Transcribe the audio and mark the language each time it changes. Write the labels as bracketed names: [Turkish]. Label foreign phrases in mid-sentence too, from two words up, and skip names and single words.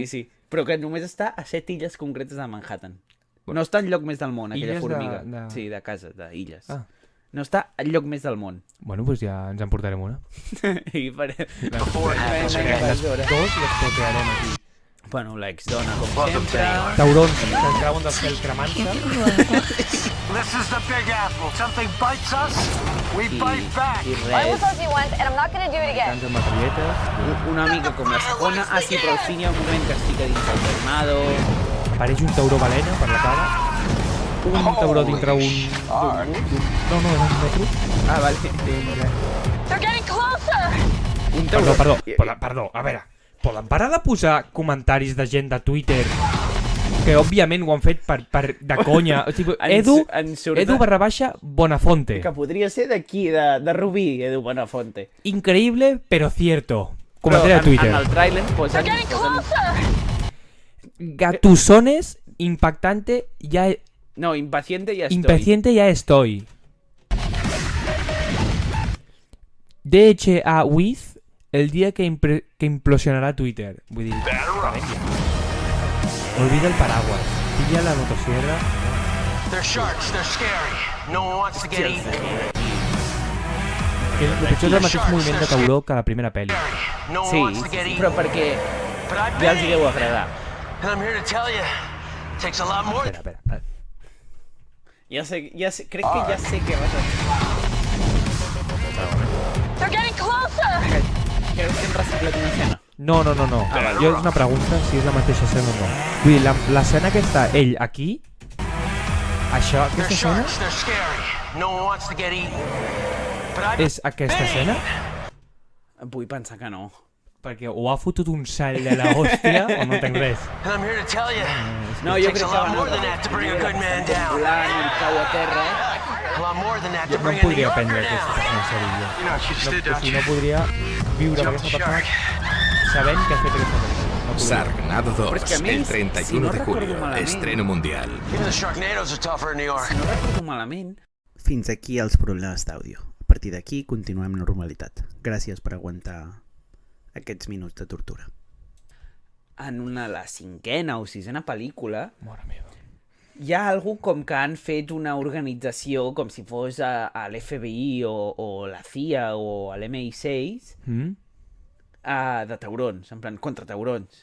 [Catalan] Però que només està a 7 illes concretes de Manhattan. No està enlloc més del món, aquella formiga. Sí, de casa, d'illes. No està enlloc més del món. Bueno, doncs ja ens en portarem una. I farem... Les dos les portarem aquí. Bueno, l'exdona, com sempre. Taurons que es creuen del cel cremant-se. [English] This is the Big Apple. Something bites us, we bite back. I I was [Catalan] res. [English] told you once, and I'm not gonna do it again. [Catalan] Cants amb metralletes. Una mica com la segona. [Spanish] Sí, però al fin hi ha un moment que es fica dins el tornado. [Catalan] Apareix un tauró balena per la cara. Un tauró dintre un... No, és un metro. Vale. [English] They're getting closer! [Catalan] Un tauró. Perdó, a veure. Poden parar de posar comentaris de gent de Twitter que òbviament ho han fet de conya. O sigui, Edu _Bonafonte. Que podria ser d'aquí, de Rubí, Edu Bonafonte. [Spanish] Increíble, pero cierto. Comentario de Twitter. [Catalan] En el tràiler posen... [English] They're getting closer! [Spanish] Gatusones, impactante, ya... No, impaciente ya estoy. Impaciente ya estoy. DHA with el día que implosionará Twitter. [Catalan] Vull dir, [Spanish] olvida el paraguas. Pilla la motosierra. [English] They're sharks, they're scary. No one wants to get eaten. [Catalan] El pitjor és el mateix moviment de tauró que la primera pel·li. [English] No one [Catalan] Sí, [English] wants to get eaten. [Catalan] però perquè [English] But I [Catalan] ja els [English] bet, [Catalan] deu agradar. [English] and I'm here to tell you, it takes a lot more. [Catalan] Espera. Ja sé, crec que ja sé què vas a dir. They're getting closer! Creus que hem reciclat una escena? No. Jo és una pregunta si és la mateixa escena o no. Vull dir, l'escena que està ell aquí, això, [English] They're [Catalan] aquesta escena, [English] sharks, they're scary. No one wants to get eaten. But I [Catalan] és aquesta escena? Vull pensar que no. Perquè o ha fotut un sall de la hòstia o no entenc res. [English] And I'm here to tell you, [Catalan] No, [English] it [Catalan] jo [English] takes [Catalan] crec [English] a [Catalan] que [English] lot [Catalan] van [English] more than that to bring a good man down. [Catalan] volant i cau a terra. [English] A lot more than that [Catalan] Jo [English] to [Catalan] no [English] bring [Catalan] em [English] a New [Catalan] podria [English] Yorker [Catalan] prendre aquesta [English] down. [Catalan] persona en sèrio. [English] You know what you just did, [Catalan] O [English] don't [Catalan] sigui, [English] you? [Catalan] no podria viure amb [English] Jump the [Catalan] aquesta [English] shark. [Catalan] persona sabent que ha fet aquesta pel·lícula. No podria. [Spanish] Sargnado [Catalan] Però és que a [Spanish] 2, [Catalan] més, [Spanish] el [Catalan] si [Spanish] 31 [Catalan] no [Spanish] de [Catalan] recordo [Spanish] julio, [Catalan] malament- [Spanish] estreno mundial. [English] Even the Sharknadoes are tougher in New York. [Catalan] Si no recordo malament... Fins aquí els problemes d'àudio. A partir d'aquí continuem normalitat. Gràcies per aguantar aquests minuts de tortura. En la 5ª o 6ª pel·lícula Mare meva. hi ha algú com que han fet una organització com si fos a l'FBI o la CIA o l'MI6 de taurons, en plan contra taurons.